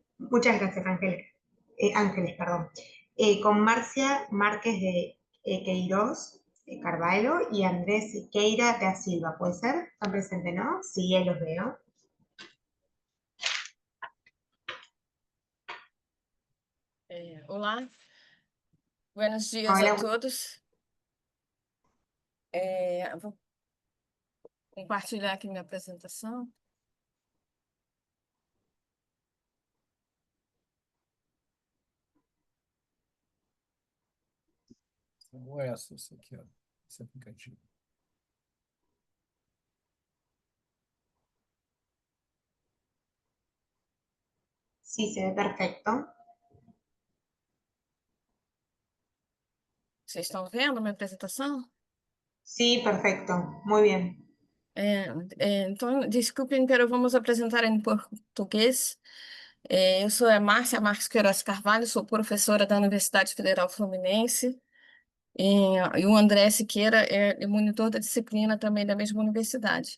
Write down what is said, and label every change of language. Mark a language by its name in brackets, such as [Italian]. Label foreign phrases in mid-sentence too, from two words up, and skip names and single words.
[Spanish] Muchas gracias, Ángeles, perdón. Con Marcia Márquez de Queiroz Carvalho y Andrés Siqueira da Silva. ¿Puede ser? ¿Están presentes, no? Sí, ahí los veo. Olá, buenos dias a Hola, todos. [Portuguese] Vou compartilhar aqui minha apresentação. Como essa aqui, ó, esse aplicativo. [Spanish] sí, se ve perfecto. [Portuguese] Vocês estão vendo a minha apresentação? [Spanish] Sí, perfecto. Muy bien. [Portuguese] Então, desculpem, pero vamos apresentar em português. Eu sou a Márcia Marques Queiroz Carvalho, sou professora da Universidade Federal Fluminense. E o André Siqueira é monitor da disciplina também da mesma universidade.